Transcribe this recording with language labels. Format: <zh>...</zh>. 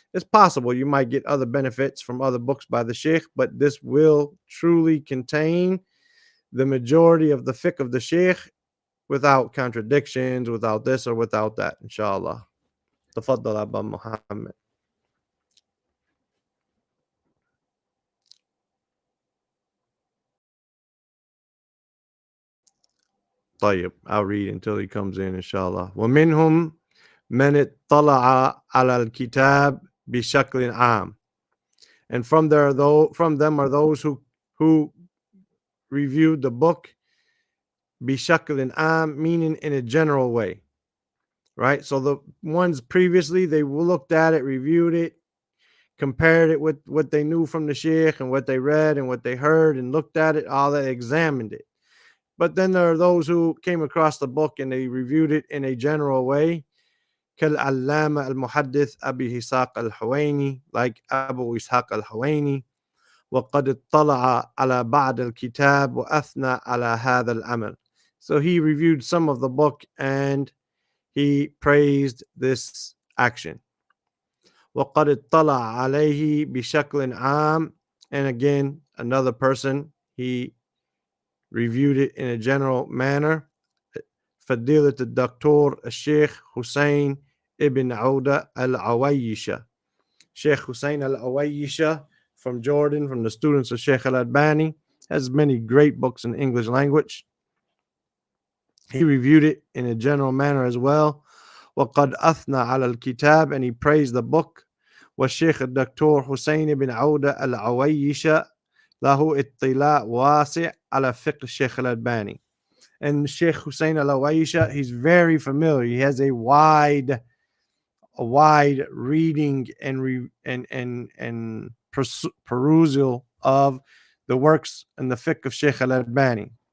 <en>It's possible you might get other benefits from other books by the sheikh, but this will truly contain the majority of the fiqh of the sheikh without contradictions, without this or without that, inshallah.</en> <ar>تفضل أبا محمد.</ar> <en>طيب, I'll read until he comes in, inshallah.</en> <ar>ومنهم من اطلع على الكتاب بشكل عام.</ar> <en>And from them are those who reviewed the book</en> <ar>بشكل عام,</ar> <en>meaning in a general way. Right? So the ones previously, they looked at it, reviewed it, compared it with what they knew from the sheikh and what they read and what they heard and looked at it, all that, examined it. But then there are those who came across the book and they reviewed it in a general way.</en> <ar>كالعلامة المحدث أبي إسحاق الحويني,</ar> <en>like Abu Ishaq al-Hawaini.</en> <ar>وقد اطلع على بعض الكتاب وأثنى على هذا العمل.</ar> <en>So he reviewed some of the book and he praised this action.</en> <ar>وقد اطلع عليه بشكل عام.</ar> <en>And again, another person, he reviewed it in a general manner.</en> <ar>فضيلة الدكتور الشيخ حسين ابن عودة العويشة.</ar> <en>Sheikh Hussein al-Awaysha from Jordan, from the students of Sheikh al-Albani, has many great books in English language. He reviewed it in a general manner as well.</en> <ar>وقد أثنى على الكتاب,</ar> <en>and he praised the book.</en> <ar>والشيخ الدكتور حسين بن عودة العويشة له اطلاع واسع على فقه الشيخ الألباني.</ar> <en>And Sheikh Hussein al-Awaysha, he's very familiar. He has a wide reading and perusal of the works and the fiqh of Sheikh al-Albani.</en>